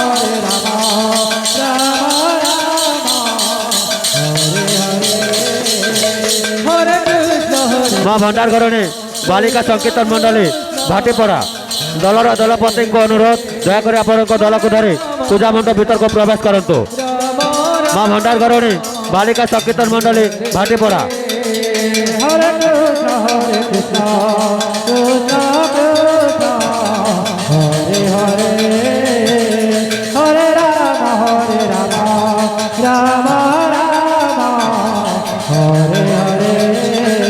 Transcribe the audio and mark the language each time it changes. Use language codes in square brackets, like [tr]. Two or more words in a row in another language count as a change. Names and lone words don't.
[sa] হরে কৃষ্ণ [or] মা ভଣ୍ଡାର ଘରୁଣୀ ବାଳିକା ସଂକୀର୍ତ୍ତନ ମଣ୍ଡଳୀ ଭାଟିପଡ଼ା ଦଳର ଦଳପତିଙ୍କୁ ଅନୁରୋଧ ଦୟାକରି ଆପଣଙ୍କ ଦଳକୁ ଧରି ପୂଜା ମଣ୍ଡପ ଭିତରକୁ ପ୍ରବେଶ କରନ୍ତୁ। ମା ଭଣ୍ଡାର ଘରୁଣୀ ବାଳିକା ସଂକୀର୍ତ୍ତନ ମଣ୍ଡଳୀ ଭାଟିପଡ଼ା [sa] হরে কৃষ্ণ কৃষ্ণ কৃষ্ণ হরে হরে হরে রাম রাম রাম হরে হরে